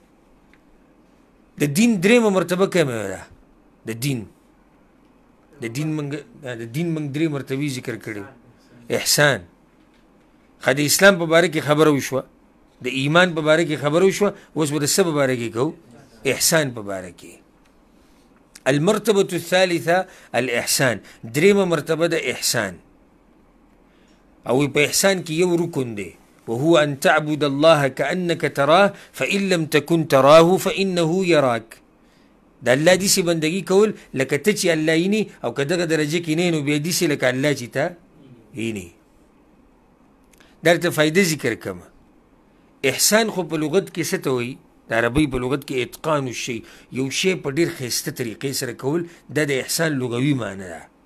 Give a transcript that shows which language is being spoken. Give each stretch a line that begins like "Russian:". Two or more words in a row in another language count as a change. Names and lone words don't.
Pashto: د دین درېیمه مرتبه کومه ده د دین موږ درې مرتبې ذکر کړي احسان د اسلام په باره کې خبره وشوه د ایمان په باره کې خبره وشوه اوس به د څه په باره کې کوو احسان په باره کې
Arabic: المرتبة الثالثة الإحسان
Pashto: درېیمه مرتبه د احسان او په احسان کې یو رکن دی
Arabic: وهو أن تعبد الله كأنك تراه فإن لم تكن تراه فإنه يراك
Pashto: د الله داسې بندګي کول لکه ته چې الله ویني او که دغه درجه کې نه نو بیا داسې لکه الله چې ته ویني درته فایده ذکر کړمه احسان خو په لغت کې څه ته وایي د عربۍ په لغت کې
Arabic: اتقان الشی
Pashto: یو شی په ډېر ښایسته طریقې سره کول دا د احسان لغوي معنی ده